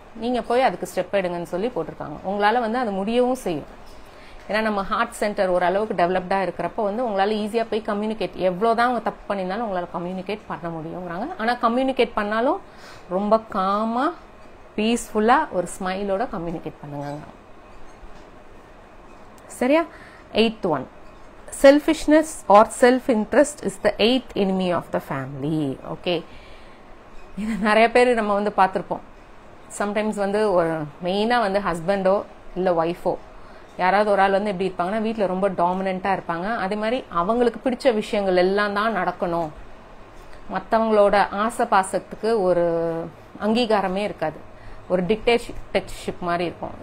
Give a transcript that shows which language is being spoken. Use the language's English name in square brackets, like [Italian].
[Tamil] நீங்க போய் அதுக்கு ஸ்டெப் எடுங்கன்னு சொல்லி போட்டிருக்காங்க. உங்களால வந்து அது முடியவும் செய்யும். ஏன்னா நம்ம ஹார்ட் சென்டர் ஓரளவுக்கு டெவலப்டா இருக்கிறப்ப வந்து உங்களால ஈஸியா போய் கம்யூனிகேட், எவ்வளவுதான் அவங்க தப்பு பண்ணியிருந்தாலும் உங்களால கம்யூனிகேட் பண்ண முடியுங்கிறாங்க. ஆனா கம்யூனிகேட் பண்ணாலும் ரொம்ப காமா பீஸ்ஃபுல்லா ஒரு ஸ்மைலோட கம்யூனிகேட் பண்ணுங்க. சரியா? [English] 8th one, selfishness or self-interest is the 8th enemy of the family. [Tamil] Okay, இது நிறைய பேர் நம்ம வந்து பார்த்திருப்போம். சம்டைம்ஸ் வந்து ஒரு மெயினா வந்து ஹஸ்பண்டோ இல்ல ஒய்ஃபோ யாராவது ஒரு ஆள் வந்து எப்படி இருப்பாங்கன்னா வீட்டில் ரொம்ப டாமினண்டா இருப்பாங்க. அதே மாதிரி அவங்களுக்கு பிடிச்ச விஷயங்கள் எல்லாம் தான் நடக்கணும், மற்றவங்களோட ஆசை பாசத்துக்கு ஒரு அங்கீகாரமே இருக்காது, ஒரு டிக்டேட்டர்ஷிப் மாதிரி இருக்கும்.